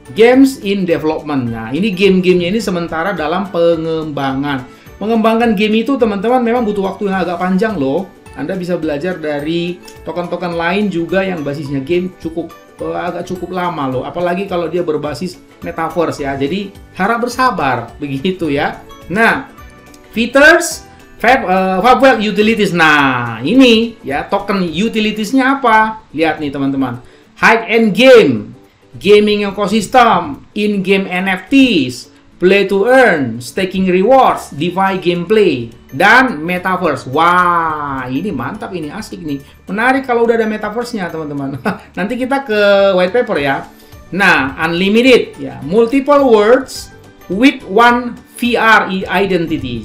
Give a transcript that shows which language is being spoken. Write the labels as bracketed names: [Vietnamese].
[English] Games in development. [Indonesian] Nah, ini game-gamenya ini sementara dalam pengembangan. Mengembangkan game itu teman-teman memang butuh waktu yang agak panjang loh. Anda bisa belajar dari token-token lain juga yang basisnya game agak cukup lama loh. Apalagi kalau dia berbasis metaverse ya. Jadi harap bersabar begitu ya. [English] Nah, features Fabwell utilities. [Indonesian] Nah, ini ya token utilitiesnya apa? Lihat nih teman-teman. [English] High-end game, gaming ecosystem, in-game NFTs, play to earn, staking rewards, DeFi gameplay, [Indonesian] dan [English] metaverse. [Indonesian] Wah, ini mantap, ini asik nih. Menarik kalau udah ada metaverse-nya, teman-teman. Nanti kita ke white paper ya. [English] Nah, unlimited ya, multiple worlds with one VR identity.